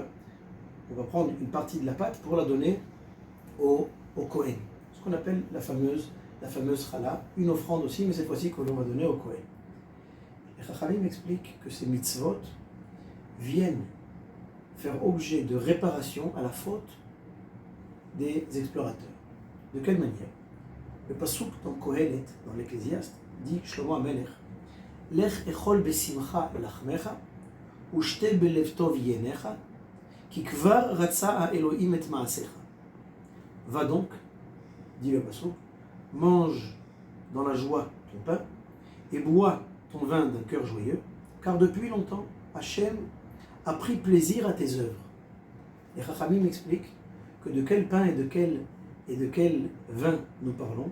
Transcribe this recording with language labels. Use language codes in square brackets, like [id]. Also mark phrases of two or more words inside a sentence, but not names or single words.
[fr] On va prendre une partie de la pâte pour la donner au Kohen, ce qu'on appelle la fameuse hala, une offrande aussi, mais cette fois-ci que l'on va donner au Kohen. Les Chachamim expliquent que ces mitzvot viennent faire objet de réparation à la faute des explorateurs. De quelle manière? Le pasuk dans Kohelet, dans l'Ecclésiaste, dit Shlomo HaMelech, [he] לך אכול בשמחה לחמך ושתה בלב טוב יינך כי כבר רצה האלהים את מעשיך. [fr] Va donc, dit le pasuk, mange dans la joie ton pain et bois ton vin d'un cœur joyeux, car depuis longtemps, Hachem a pris plaisir à tes œuvres. Les Chachamim expliquent que de quel pain et de quel vin nous parlons.